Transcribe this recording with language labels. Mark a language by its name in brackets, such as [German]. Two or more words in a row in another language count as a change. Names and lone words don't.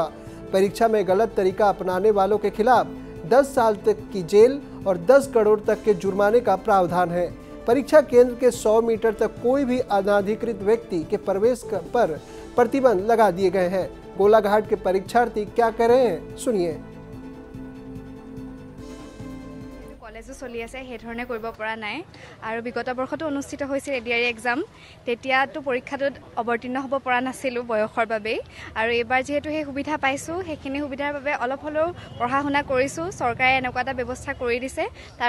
[Hindi] परीक्षा में गलत तरीका अपनाने वालों के खिलाफ 10 साल तक की जेल और 10 करोड़ तक के जुर्माने का प्रावधान है। परीक्षा केंद्र के 100 मीटर तक कोई भी अनाधिकृत व्यक्ति के प्रवेश पर प्रतिबंध लगा दिए गए हैं। गोलाघाट के परीक्षार्थी क्या कह रहे हैं, सुनिए। [Assamese] कलेजो चलि আছে সেই ধৰণে কৰিব পৰা নাই আৰু বিগত বৰ্ষটো অনুষ্ঠিত হৈছিল এডিআৰই এক্সাম তেতিয়াতো পৰীক্ষাটোত অৱতীৰ্ণ হ'ব পৰা নাছিলোঁ বয়সৰ বাবে আৰু এবাৰ যেহেতু সেই সুবিধা পাইছোঁ সেইখিনি সুবিধাৰ বাবে অলপ হ'লেও পঢ়া শুনা কৰিছোঁ চৰকাৰে এনেকুৱা এটা ব্যৱস্থা কৰি দিছে তাৰ